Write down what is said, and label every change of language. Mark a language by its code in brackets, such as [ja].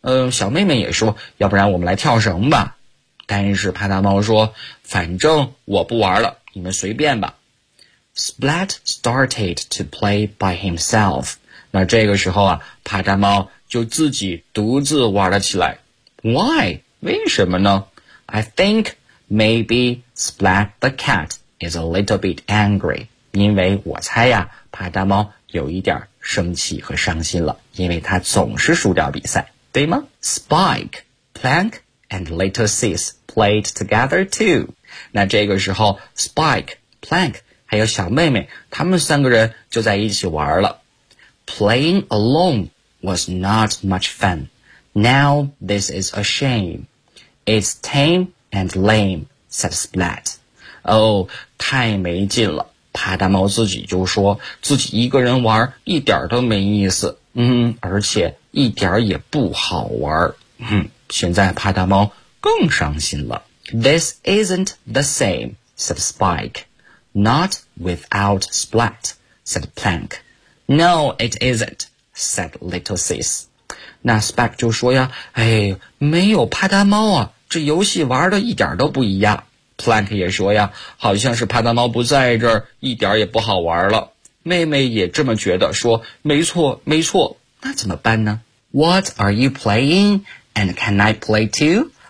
[zh] 小妹妹也说，要不然我们来跳绳吧。但是帕大猫说，反正我不玩了，你们随便吧。 [en] Splat started to play by himself. [zh] 那这个时候啊，帕大猫就自己独自玩了起来。 [en] Why? [zh] 为什么呢？ [en] I think maybe Splat the cat is a little bit angry. [zh] 因为我猜呀，帕大猫有一点生气和伤心了，因为他总是输掉比赛，对吗？ [en] Spike, Plank, and Little Sis played together too. [zh] 那这个时候 ,Spike, Plank, 还有小妹妹，他们三个人就在一起玩了。 [en] Playing alone was not much fun. Now this is a shame. It's tame and lame, said Splat. [zh] Oh, 太没劲了。帕大猫自己就说自己一个人玩一点都没意思，而且一点也不好玩。现在帕大猫更伤心了。 This isn't the same, said Spike. Not without Splat, said Plank. No, it isn't, said Little Sis. 那 Spike 就说呀，哎，没有帕大猫啊，这游戏玩的一点都不一样。 Plank 也说呀，好像是帕大猫不在这儿，一点也不好玩了。妹妹也这么觉得，说没错没错。那怎么办呢？ [en] What are you playing and can I play too?